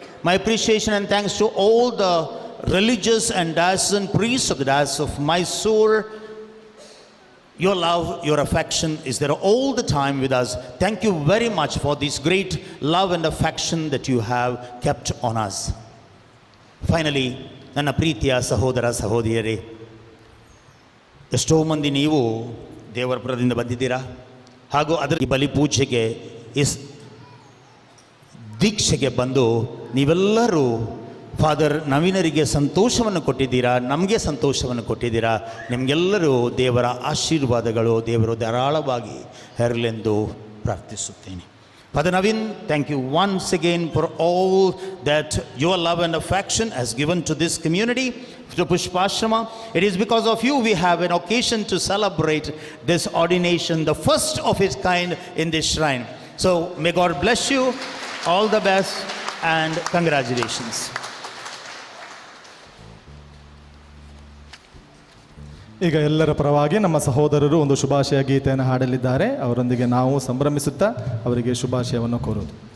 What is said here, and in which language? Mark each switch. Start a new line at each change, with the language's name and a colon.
English: My appreciation and thanks to all the religious and diocesan priests of the Diocese of Mysore. Your love, your affection is there all the time with us. Thank you very much for this great love and affection that you have kept on us.
Kannada: Finally, ನನ್ನ ಪ್ರೀತಿಯ ಸಹೋದರ ಸಹೋದರಿಯರೇ, ಎಷ್ಟೋ ಮಂದಿ ನೀವು ದೇವರ ಪುರದಿಂದ ಬಂದಿದ್ದೀರಾ. ಹಾಗೂ ಅದರ ಬಲಿ ಪೂಜೆಗೆ ದೀಕ್ಷೆಗೆ ಬಂದು ನೀವೆಲ್ಲರೂ ಫಾದರ್ ನವೀನರಿಗೆ ಸಂತೋಷವನ್ನು ಕೊಟ್ಟಿದ್ದೀರಾ, ನಮಗೆ ಸಂತೋಷವನ್ನು ಕೊಟ್ಟಿದ್ದೀರಾ. ನಿಮಗೆಲ್ಲರೂ ದೇವರ ಆಶೀರ್ವಾದಗಳು ದೇವರು ಧಾರಾಳವಾಗಿ ಇರಲೆಂದು ಪ್ರಾರ್ಥಿಸುತ್ತೇನೆ.
English: Father Naveen, thank you once again for all that your love and affection has given to this community, to Pushpashrama. It is because of you we have an occasion to celebrate this ordination, the first of its kind in this shrine. So may God bless you. All the best and congratulations.
Kannada: ಈಗ ಎಲ್ಲರ ಪರವಾಗಿ ನಮ್ಮ ಸಹೋದರರು ಒಂದು ಶುಭಾಶಯ ಗೀತೆಯನ್ನು ಹಾಡಲಿದ್ದಾರೆ. ಅವರೊಂದಿಗೆ ನಾವು ಸಂಭ್ರಮಿಸುತ್ತಾ ಅವರಿಗೆ ಶುಭಾಶಯವನ್ನು ಕೋರುವುದು.